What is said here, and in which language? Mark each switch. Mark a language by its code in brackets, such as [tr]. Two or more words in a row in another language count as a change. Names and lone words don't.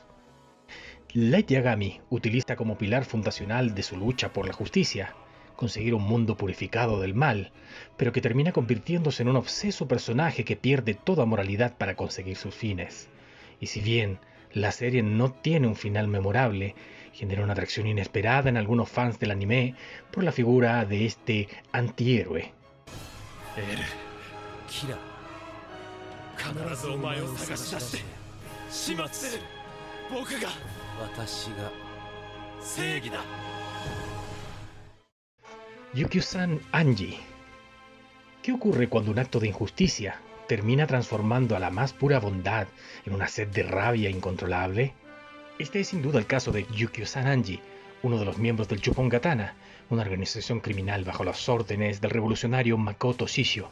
[es] Light Yagami utiliza como pilar fundacional de su lucha por la justicia conseguir un mundo purificado del mal, pero que termina convirtiéndose en un obseso personaje que pierde toda moralidad para conseguir sus fines. Y si bien la serie no tiene un final memorable, genera una atracción inesperada en algunos fans del anime por la figura de este antihéroe. [ja] キラ必ずお前を探し出して始末する僕が私が正義だ [es] Yukio-san Anji. ¿Qué ocurre cuando un acto de injusticia termina transformando a la más pura bondad en una sed de rabia incontrolable? Este es sin duda el caso de Yukio-san Anji, uno de los miembros del Chupongatana, una organización criminal bajo las órdenes del revolucionario Makoto Shishio.